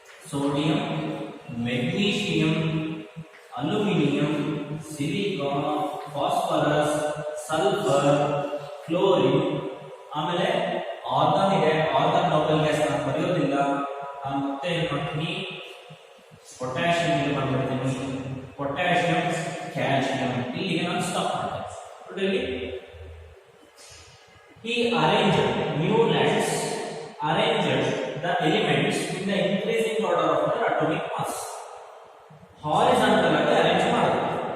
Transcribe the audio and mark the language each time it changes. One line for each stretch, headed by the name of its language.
Kannada: Sodium, magnesium, aluminium, silicon, phosphorus, sulphur, chlorine. ಆಮೇಲೆ argon ಇದೆ, argon Nobel gas ನಾನು ಬರೆಯೋದಿಲ್ಲ. ನಾನು ಮತ್ತೆ ಏನು ಮಾಡ್ತೀನಿ, ಪೊಟ್ಯಾಷಿಯಂ ಇಲ್ಲಿ ಮಾಡ್ಬಿಡ್ತೀನಿ. ಪೊಟ್ಯಾಷಿಯಂ, ಕ್ಯಾಲ್ಸಿಯಂ, ಇಲ್ಲಿಗೆ ನಾನು ಸ್ಟಾಪ್ ಮಾಡ್ತೀನಿ.
English: He arranged, Newlands arranged the elements in the increasing order of their atomic mass.
Kannada: Horizontal ಆಗಿ ಅರೇಂಜ್ ಮಾಡಿದ್ರು.